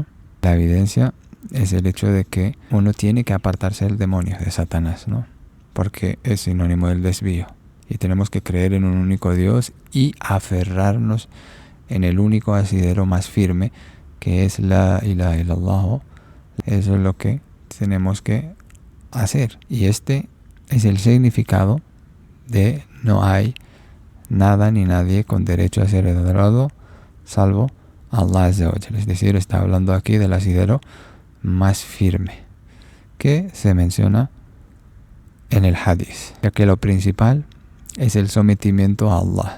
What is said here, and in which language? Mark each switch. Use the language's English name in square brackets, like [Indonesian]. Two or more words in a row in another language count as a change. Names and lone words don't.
[Spanish] La evidencia es el hecho de que uno tiene que apartarse del demonio, de Satanás, ¿no? Porque es sinónimo del desvío. Y tenemos que creer en un único Dios y aferrarnos en el único asidero más firme, que es [Arabic] لا إله إلا الله. [Spanish] Eso es lo que tenemos que hacer. Y este es el significado de no hay nada ni nadie con derecho a ser adorado salvo [Arabic] الله عز وجل. [Spanish] Es decir, está hablando aquí del asidero más firme que se menciona en el hadith, ya que lo principal es el sometimiento a Allah.